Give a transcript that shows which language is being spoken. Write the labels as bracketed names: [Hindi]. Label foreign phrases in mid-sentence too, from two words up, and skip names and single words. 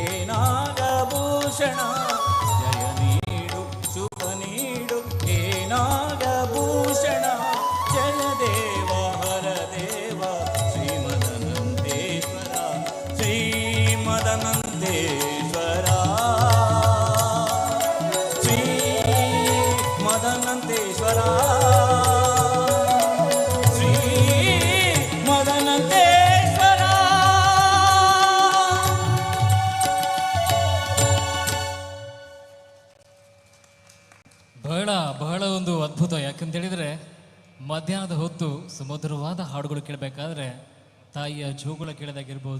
[Kannada] ನಾಗಭೂಷಣ ಜಯ ನೀಡು ಶುಭ ನೀಡು ಹೇ ನಾಗಭೂಷಣ ಜಯ ದೇವ ಹರದೇವ ಶ್ರೀ ಮದನಂತೇಶ್ವರ ಶ್ರೀ ಮದನಂತೇಶ್ವರ ಶ್ರೀ ಮದನಂತೇಶ್ವರ ಶ್ರೀ ಮದನಂತೇಶ್ವರ ಬಹಳ ಒಂದು ಅದ್ಭುತ. ಯಾಕಂತ ಹೇಳಿದ್ರೆ ಮಧ್ಯಾಹ್ನದ ಹೊತ್ತು ಸುಮಧುರವಾದ ಹಾಡುಗಳು ಕೇಳಬೇಕಾದ್ರೆ ತಾಯಿಯ ಜೋಗುಳ ಕೇಳೋದಾಗಿರ್ಬೋದು.